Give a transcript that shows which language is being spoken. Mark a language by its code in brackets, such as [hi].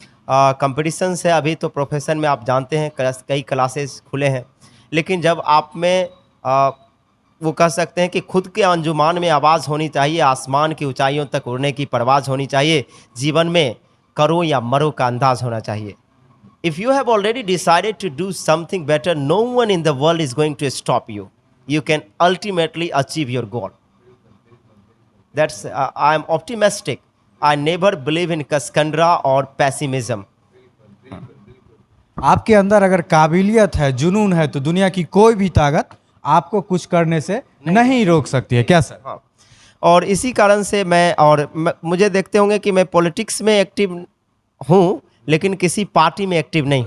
[hi] Competitions है अभी तो प्रोफेशन में, आप जानते हैं कई क्लासेस खुले हैं, लेकिन जब आप में वो कह सकते हैं कि खुद के अंजुमान में आवाज़ होनी चाहिए, आसमान की ऊंचाइयों तक उड़ने की परवाज़ होनी चाहिए, जीवन में करो या मरो का अंदाज होना चाहिए। [en] If you have already decided to do something better, no one in the world is going to stop you. You can ultimately achieve your goal. That's I am optimistic. I never believe in Kaskandra or pessimism. [hi] आपके अंदर अगर काबिलियत है, जुनून है, तो दुनिया की कोई भी ताकत आपको कुछ करने से नहीं रोक सकती है। क्या सर? हाँ। और इसी कारण से मुझे देखते होंगे कि मैं पॉलिटिक्स में एक्टिव हूँ, लेकिन किसी पार्टी में एक्टिव नहीं।